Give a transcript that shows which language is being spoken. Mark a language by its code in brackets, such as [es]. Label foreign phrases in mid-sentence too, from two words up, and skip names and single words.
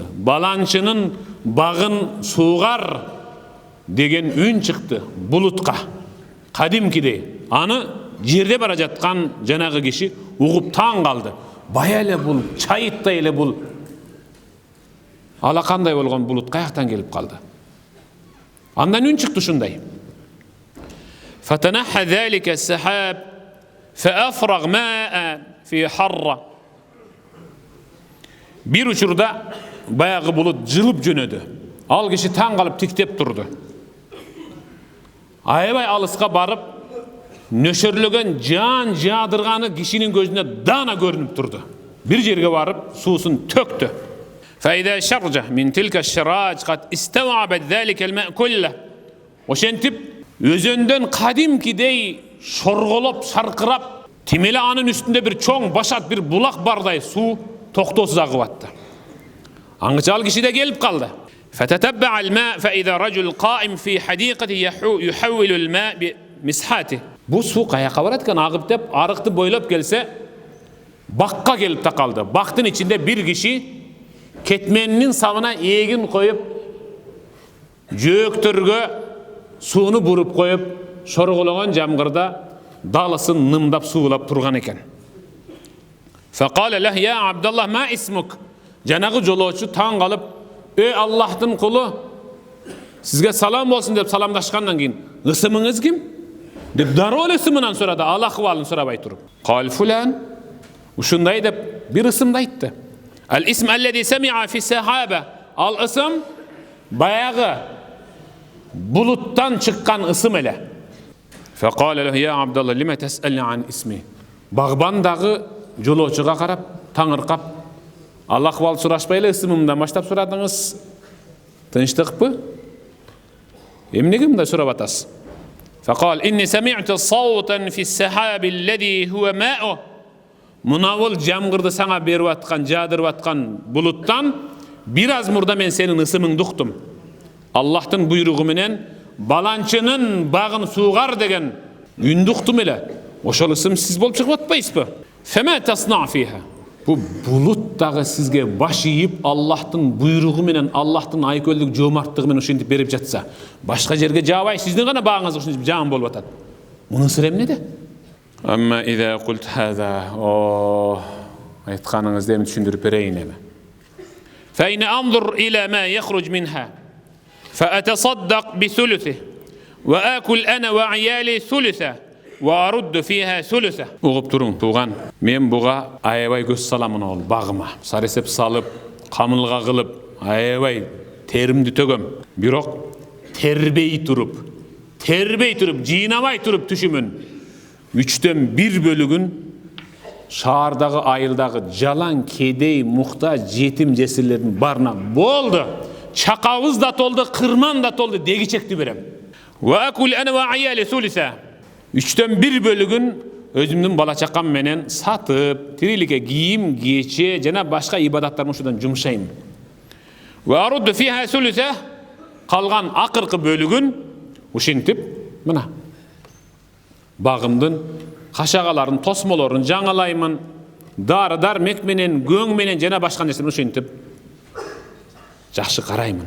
[ky] Баланчынын багын суугар деген үн чыкты булутка. Кадимкидей. Аны жерде бара жаткан жанагы киши угуп таң калды. Бая эле бул, чайыттай эле бул. Алакандай болгон булут каяктан келип калды? Андан үн чыкты ушундай. [ar] فتنحى ذلك السحاب فأفرغ ماء في حرة. [ky] Bir учурда баягы булут жылып жөнөдү. Ал киши таң калып тиктеп турду. Аябай алыска барып, нөшөрлөгөн жан жаадырганы кишинин көзүнө дана көрүнүп турду. Бир жерге барып, суусун төктү. [ar] فإذا شرج من تلك الشراج قد استوعبت ذلك الماء كله. [ky] Ошентип өзөндөн кадимкидей шорголоп, шаркырап, тимеле анын үстүндө бир чоң башат, бир булак бардай суу токтоосуз агып атты. Аңгыча ал киши да келип калды. [ar] فتتبع الماء فإذا رجل قائم في حديقته يحول الماء بمسحاته. [ky] Бу суу каяка барат экен, агып деп, арыкты бойлоп келсе, бакка келип такалды. Бактын ичинде бир киши кетменинин сабына эгин коюп, жөөктөргө сууну буруп коюп, шоргологон жамгырда далысын нымдап суулап турган экен. [ar] فقال له يا عبد الله ما اسمك. [ky] Жанагы жолоочу таң калып, "Ey Аллахтын кулу, сизге салам болсун" деп саламдашкандан кийин, "Ысымыңыз ким?" деп дароо эле ысымынан сурады, ал акыбалын сурабай туруп. [ar] "قال فلان." [ky] Ушундай деп бир ысымды айтты. [ar] "الاسم الذي سمع في السحابة." [ky] Ал ысым баягы булуттан чыккан ысым эле. [ar] فقال له يا عبد الله لما تسألني عن اسمي. [ky] Багбандагы жолоочуга карап, таңыркап, "Алла акыбал сурашпай эле ысымымдан баштап сурадыңыз. Тынчтыкпы? Эмнеге мындай сурап атасыз?" [ar] فقال إني سمعت صوتا في السحاب الذي هو ماء. [ky] Мунавыл жамгырды саңа берип аткан, жаадырып аткан булуттан бир аз мурда мен сенин ысымыңды уктум. Аллахтын буйругу менен баланчынын багын суугар деген үндү уктум эле. Ошол ысым сиз болуп чыгып атпайсызбы? [ar] فما تصنع فيها. [ky] Бу булут дагы сизге баш ийип, Аллахтын буйругу менен, Аллахтын айкөлдүк жоомарттыгы менен ушинтип берип жатса, башка жерге жаабай, сиздин гана багыңыз ушинтип жаан болуп атат. Мунун сыры эмнеде? [ar] أما إذ قلت هذا, [ky] aytqanыңызды эми түшүндүрүп берейин эми. [ar] فإني أنظر إلى ما يخرج منها فأتصدق بثلثه وآكل أنا وعيالي ثلثا وأرد فيها ثلثا. [ky] Угуп туруң, тууган. Мен буга аябай көз саламын ол багыма. Саресеп салып, камылга кылып, аябай теримди төгөм. Бирок тербей туруп, жыйнабай туруп түшүмүн. 1/3 бөлүгүн шаардагы, айылдагы жалаң, кедей, муктаж, жетим жесирлердин барына болду. Чакабыз да толду, кырман да толду, дегичекти берем. [ar] وآكل أنا وعيالي ثلثا. [ky] 1/3 бөлүгүн өзүмдүн бала чакам менен сатып, тириликке кийим, кече жана башка ибадаттар ушудан жумшайм. [ar] وأرد فيها ثلثا. [ky] Калган акыркы бөлүгүн ушинтип, мына багымдын кашагаларын, тосмолорун жаңалаймын, дары-дармек менен, көң менен жана башка нерселерди ушинтип жакшы караймын.